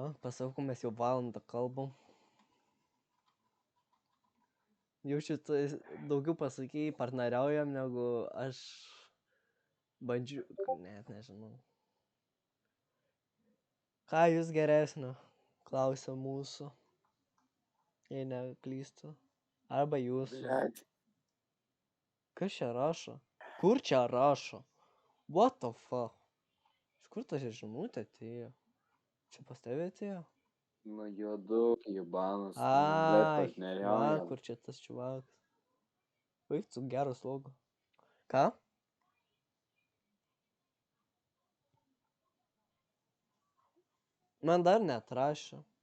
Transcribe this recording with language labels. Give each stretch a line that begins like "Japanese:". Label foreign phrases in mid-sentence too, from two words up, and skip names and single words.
Lithuanian: Pasakau, mes jau valandą kalbam. Jaučiu, tu daugiau pasakėjai, partneriaujam, negu aš bandžiu, net nežinau. Ką jūs geresnio? Klausia mūsų. Jei neklystu. Arba jūsų. Blet. Kas čia rašo? Kur čia rašo?
English: What the fuck?
Lithuanian: Iš kur ta žinutė atėjo? Čia pas tave atėjo? Nu, juoduk, jebanas, blet, Ai, va, partneriaujam. kur čia tas čiuvakas. Vaik, tu geras logo. Ką? Man dar neatrašė.